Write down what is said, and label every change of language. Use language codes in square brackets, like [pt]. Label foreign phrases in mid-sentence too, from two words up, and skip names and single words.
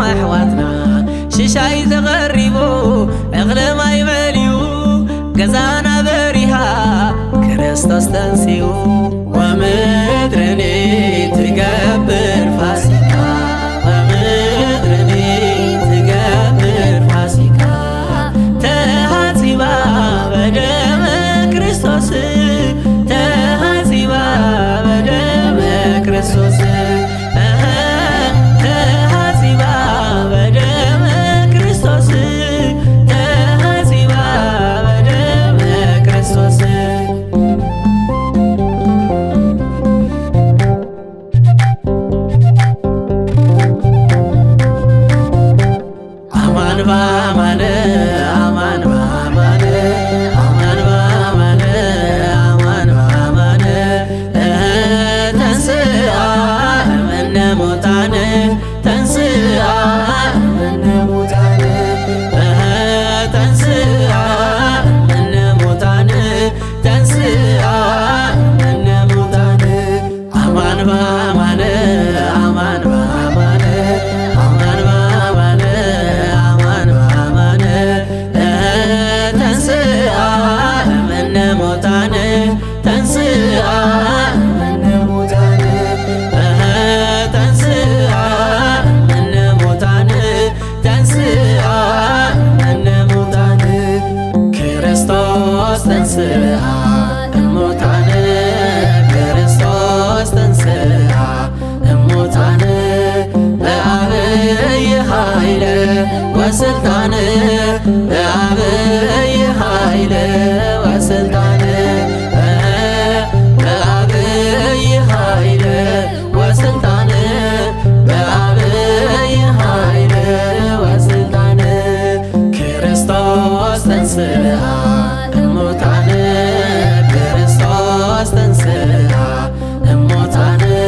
[ti] ኣሕዋትና ሽሻይ ተቐሪቡ እኽሊ ማይ በልዩ ገዛና በሪሃ [gez] ክርስቶስ ተንሥኡ [ti] ወምድርኒ ትገብር ፋሲካ ወምድርኒ ትገብር ፋሲካ [gez] ተሃዚባ በደመ ክርስቶስ ተሃዚባ በደመ ክርስቶስ ተሃዚባ በደመ ክርስቶስ ተሃዚባ በደመ ክርስቶስ አማን በአማን አማን በአማን አማን በአማን አማን በአማን ተንሥአ እምነ ሙታን ተንሥአ እምነ ሙታን ተንሥአ እምነ ሙታን ተንሥአ እምነ ሙታን አማን በአማን አማን በአማን አማን በአማን አማን በአማን ተንሥአ እምነ ሙታን ተንሥአ እምነ ሙታን ተንሥአ እምነ ሙታን ተንሥአ እምነ ሙታን ክርስቶስ ተንሥአ እሙታን ክርስቶስ ተንሥአ እሙታን በዐቢይ ኃይል ወስልጣን በዐቢይ ኃይል ወስልጣን በዐቢይ ኃይል ወስልጣን በዐቢይ ኃይል ወስልጣን ክርስቶስ ተንሥአ እሙታን ክርስቶስ ተንሥአ እሙታን